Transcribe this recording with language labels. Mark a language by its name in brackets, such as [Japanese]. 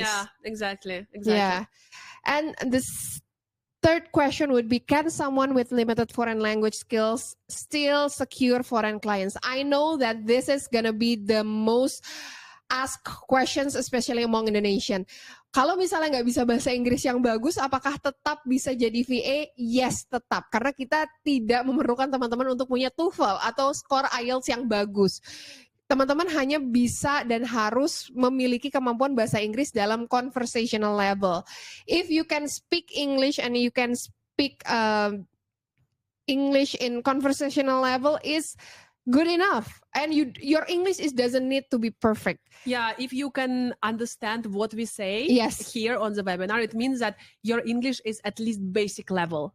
[English] Yeah, exactly. Yeah. And this third question would be, can someone with limited foreign language skills still secure foreign clients? I know that this is going to be the most asked questions, especially among Indonesian. [Indonesian] Kalau misalnya nggak bisa bahasa Inggris yang bagus, apakah tetap bisa jadi VA? Yes, tetap. Karena kita tidak memerlukan teman-teman untuk punya TOEFL atau skor IELTS yang bagus. Teman-teman hanya bisa dan harus memiliki kemampuan bahasa Inggris dalam conversational level. [English] If you can speak English and you can speak English in conversational level is good enough, and your English doesn't need to be perfect. Yeah, if you can understand what we say here on the webinar, it means that your English is at least basic level.